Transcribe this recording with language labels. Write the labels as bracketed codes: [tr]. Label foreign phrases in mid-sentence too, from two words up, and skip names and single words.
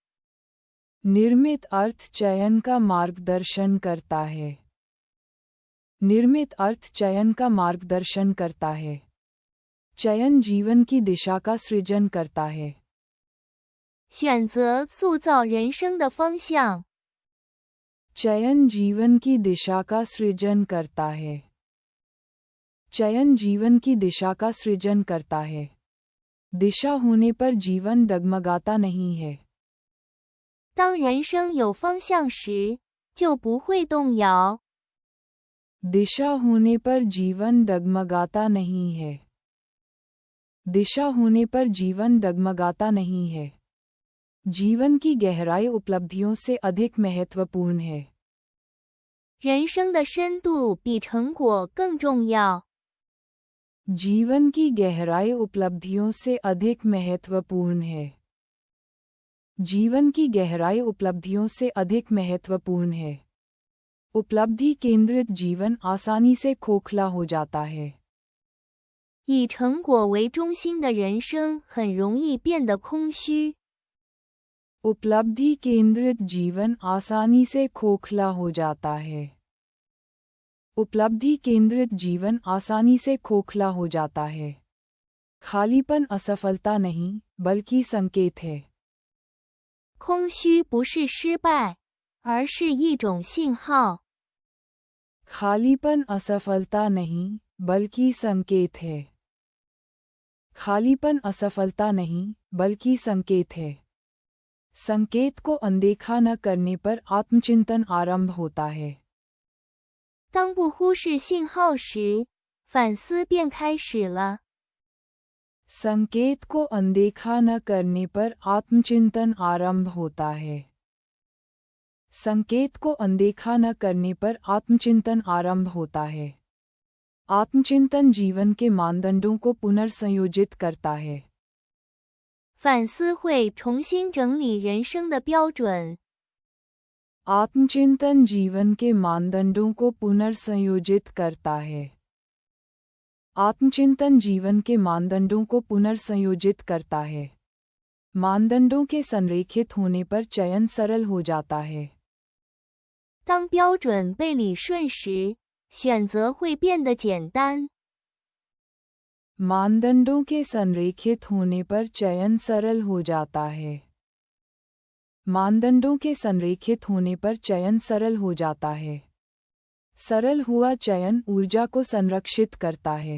[hi] निर्मित अर्थ चयन का मार्गदर्शन करता है। निर्मित अर्थ चयन का मार्गदर्शन करता है। चयन जीवन की दिशा का सृजन करता है। [zh] 选择塑造人生的方向。 [hi] चयन जीवन की दिशा का सृजन करता है। चयन जीवन की दिशा का सृजन करता है। दिशा होने पर जीवन डगमगाता नहीं है। [zh] 当人生有方向时，就不会动摇。 [hi] दिशा होने पर जीवन डगमगाता नहीं है। दिशा होने पर जीवन डगमगाता नहीं है। जीवन की गहराई उपलब्धियों से अधिक महत्वपूर्ण है। [zh] 人生的深度比成果更重要。 [hi] जीवन की गहराई उपलब्धियों से अधिक महत्वपूर्ण है। जीवन की गहराई उपलब्धियों से अधिक महत्वपूर्ण है। उपलब्धि केंद्रित जीवन आसानी से खोखला हो जाता है। [zh] 以成果为中心的人生很容易变得空虚。 [hi] उपलब्धि केंद्रित जीवन आसानी से खोखला हो जाता है। उपलब्धि केंद्रित जीवन आसानी से खोखला हो जाता है। खालीपन असफलता नहीं बल्कि संकेत है। [zh] 空虚不是失败，而是一种信号。 [hi] खालीपन असफलता नहीं बल्कि संकेत है। खालीपन असफलता नहीं बल्कि संकेत है। संकेत को अनदेखा न करने पर आत्मचिंतन आरंभ होता है। [zh] 当不忽视信号时，反思便开始了。 [hi] संकेत को अनदेखा न करने पर आत्मचिंतन आरंभ होता है। संकेत को अनदेखा न करने पर आत्मचिंतन आरंभ होता है। आत्मचिंतन जीवन के मानदंडों को पुनर्संयोजित करता है। [zh] 反思会重新整理人生的标准。 [hi] आत्मचिंतन जीवन के मानदंडों को पुनर्संयोजित करता है। आत्मचिंतन जीवन के मानदंडों को पुनर्संयोजित करता है। मानदंडों के संरेखित होने पर चयन सरल हो जाता है। [zh] 当标准被理顺时，选择会变得简单。 [hi] मानदंडों के संरेखित होने पर चयन सरल हो जाता है। मानदंडों के संरेखित होने पर चयन सरल हो जाता है। सरल हुआ चयन ऊर्जा को संरक्षित करता है।